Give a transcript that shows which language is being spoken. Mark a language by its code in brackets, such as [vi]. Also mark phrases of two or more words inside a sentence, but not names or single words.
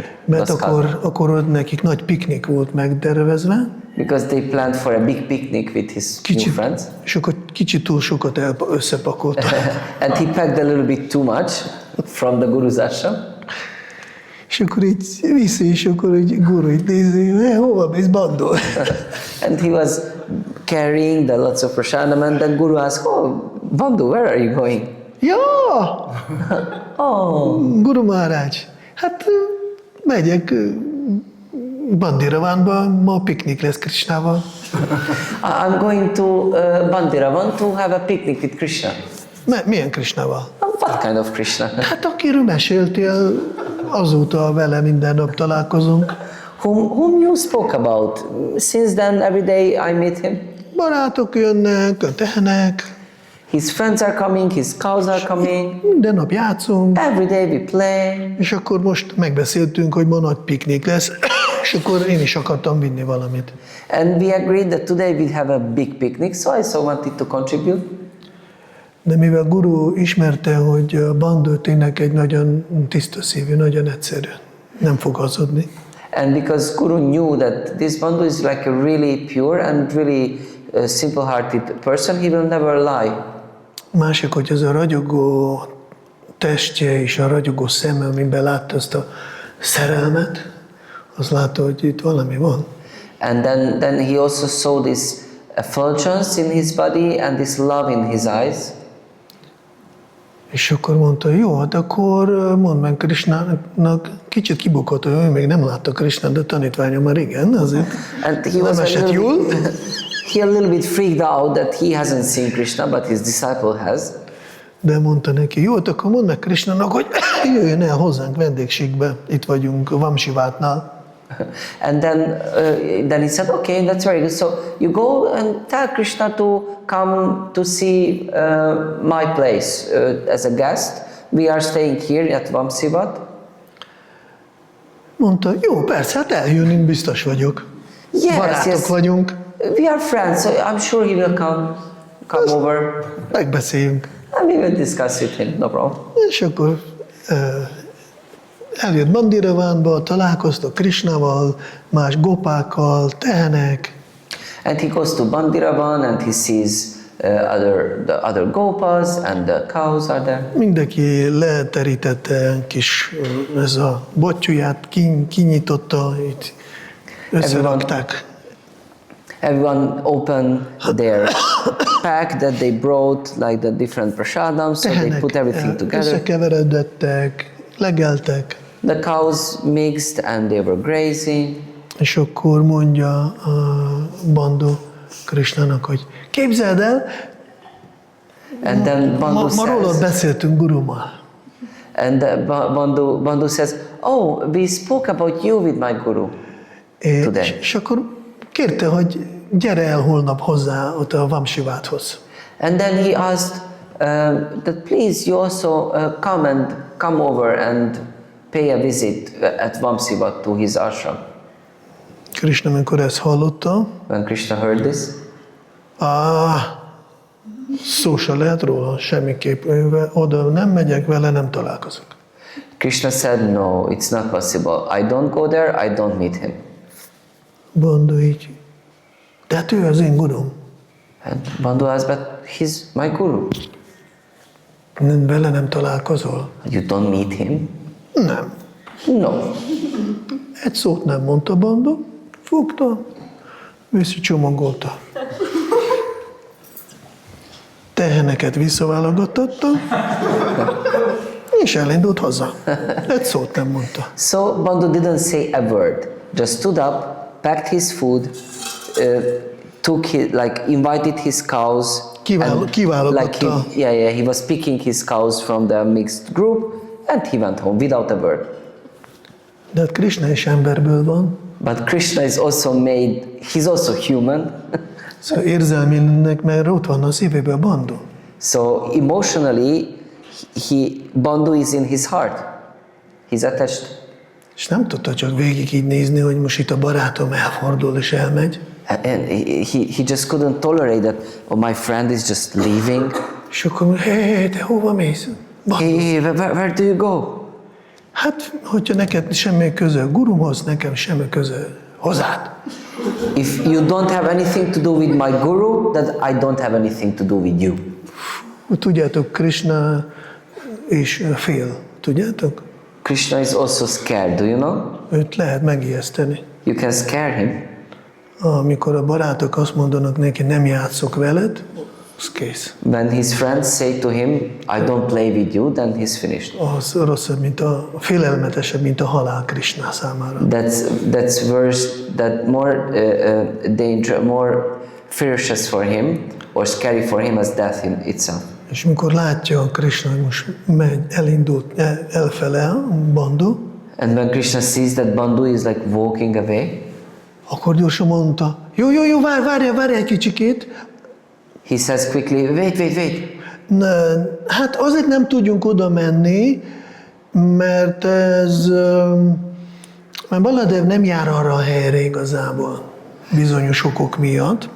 [hu] Mert [en] Was caught. [hu] akkor nekik nagy piknik volt megtervezve, [en] Because they planned for a big picnic with his new friends. [hu] és akkor kicsit túl sokat összepakoltak. [en] And he packed a little bit too much from the guru's ashram. [hu] És akkor így viszi, és akkor egy Guru így nézi, hova mész, Bandó? [en] And he was carrying the lots of prasadam, and then Guru asked, oh, Bandhu, where are you going? Ja! Oh, [hu] Guru Mahārāja, hát megyek Bandiravánba, ma piknik lesz Kṛṣṇával. [en] I'm going to Bandiravan to have a picnic with Krishna. [hu] Milyen Kṛṣṇával? [en] What kind of Krishna? [hu] Hát akiről meséltél, azóta vele minden nap találkozunk. [en] Whom you spoke about? Since then, every day I meet him. [hu] Barátok jönnek, tehenek, [en] His friends are coming, his cows are coming. [hu] minden nap játszunk, [en] Every day we play. [hu] és akkor most megbeszéltünk, hogy ma nagy piknik lesz, és akkor én is akartam vinni valamit. [en] And we agreed that today we'd have a big picnic, so I also wanted to contribute. [hu] De mivel Guru ismerte, hogy a Bandó tényleg egy nagyon tiszta szívű, nagyon egyszerű, nem fog hazudni. [en] And because Guru knew that this Bandhu is like a really pure and really simple-hearted person, he will never lie. [hu] Másik, hogy ez a ragyogó testje és a ragyogó szeme, amiben látta azt a szerelmet, az látta, hogy itt valami van. [en] And then he also saw this effulgence in his body and this love in his eyes. [hu] És akkor mondta, jó, hát akkor mondd meg Kṛṣṇának, kicsit kibukott, hogy ő még nem látta Kṛṣṇát, de tanítványa már igen, azért [en] And he was [hu] nem esett jól. [en] he a little bit freaked out that he hasn't seen Kṛṣṇa, but his disciple has. [hu] De mondta neki, jó, hát akkor mondd meg Kṛṣṇának, hogy jöjjön el hozzánk vendégségbe, itt vagyunk Vamsivátnál. [en] And then he said, okay, that's very good. So you go and tell Kṛṣṇa to come to see my place as a guest. We are staying here at Vamsivat. [hu] Mondta, jó, persze, hát eljönünk, biztos vagyok. Barátok vagyunk, [en] We are friends, so I'm sure he will come over. [hu] megbeszéljünk. [en] And we will discuss with him, no problem. [hu] És akkor eljött Mandiravánba, találkoztak Kṛṣṇával, más gopákkal, tehenek, [en] And he goes to Bandiravan and he sees the other gopas and the cows are there. [hu] mindenki leterítette kis ez a bottyúját, kinyitotta, itt összerakták. [en] Everyone opened their pack that they brought, like the different prasadams, so they put everything together. [hu] Összekeveredettek, legeltek, [en] The cows mixed and they were grazing. [hu] és akkor mondja a Bandhu Kṛṣṇának, hogy képzeld el, [en] And then Bandhu [hu] ma rólad [en] says, [hu] beszéltünk Gurummal. [en] and Bandhu says, oh, we spoke about you with my guru today. [hu] És akkor kérte, hogy gyere el holnap hozzá ott a Vamsiváthoz. [en] And then he asked that please you also come over and pay a visit at Vamsivat to his ashram. [hu] Kṛṣṇa, amikor ezt hallotta, [en] When Kṛṣṇa heard this, [hu] szó se lehet róla, semmiképp oda nem megyek, vele nem találkozok. [en] Kṛṣṇa said, no, it's not possible. I don't go there, I don't meet him. [hu] Bandhu így, de hát ő az én gurum. [en] And Bandhu asked, but he's my guru. [hu] Vele nem találkozol? [en] You don't meet him? [hu] Nem. [en] No. [hu] Egy szót nem mondta Bandhu, fogta, visszacsomagolta. Teheneket visszaválogattatta, és elindult haza. Egy szót nem mondta. [en] So Bandhu didn't say a word. Just stood up, packed his food, invited his cows. [hu] Kiválogatta. [en] He was picking his cows from the mixed group, and he went home without a word. [hu] De hát Kṛṣṇa is emberből van. [en] But Kṛṣṇa is also he's also human. [hu] Szóval érzelmileg, mert ott van a szívében Bandhu. [en] So emotionally, Bandhu is in his heart. He's attached. [hu] És nem tudta csak végig így nézni, hogy most itt a barátom elfordul és elmegy. [en] And he just couldn't tolerate that, oh, my friend is just leaving. [hu] És akkor, hé, te hova mész? [en] Hey, where do you go? [hu] Hát, hogyha neked semmi köze a gurumhoz, nekem semmi köze hozzád. [en] If you don't have anything to do with my guru, then I don't have anything to do with you. [hu] Tudjátok, Kṛṣṇa is fél, tudjátok? [en] Kṛṣṇa is also scared, do you know? [hu] Őt lehet megijeszteni. [en] You can scare him. [hu] Amikor a barátok azt mondanak neki, nem játszok veled, az kész. [en] When his friends say to him, I don't play with you, then he's finished. [hu] Az rosszabb, mint a félelmetesebb, mint a halál Kṛṣṇa számára. [en] That's worse, that more danger, more ferocious for him, or scary for him as death in itself. [hu] És amikor látja a Kṛṣṇa, hogy most megy, elindult elfele Bandhu, [en] And when Kṛṣṇa sees that Bandhu is like walking away, [hu] akkor gyorsan mondta, jó, várj egy kicsikét. [en] he says quickly, wait. [hu] Hát azért nem tudjunk oda menni, mert mert Baladev nem jár arra a helyre igazából, bizonyos okok miatt.